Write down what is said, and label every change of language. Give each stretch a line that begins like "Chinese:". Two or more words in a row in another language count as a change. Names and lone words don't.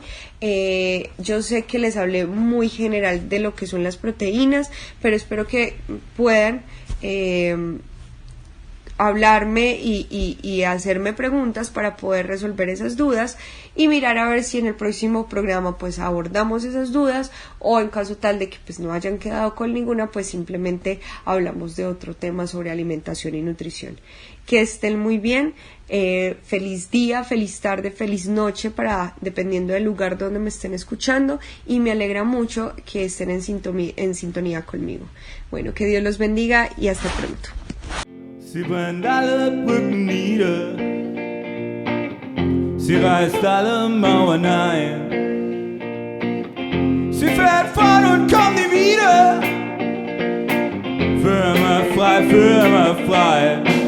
Spanish: Yo sé que les hablé muy general de lo que son las proteínas, pero espero que puedan hablarme y hacerme preguntas para poder resolver esas dudas y mirar a ver si en el próximo programa pues abordamos esas dudas, o en caso tal de que pues no hayan quedado con ninguna, pues simplemente hablamos de otro tema sobre alimentación y nutrición. Que estén muy bien, feliz día, feliz tarde, feliz noche, dependiendo del lugar donde me estén escuchando, y me alegra mucho que estén en sintonía conmigo. Bueno, que Dios los bendiga y hasta pronto.
German: Sie brennt alle Brücken nieder, sie reißt alle Mauern ein, sie fährt fort und kommt nie wieder, für immer frei, für immer frei.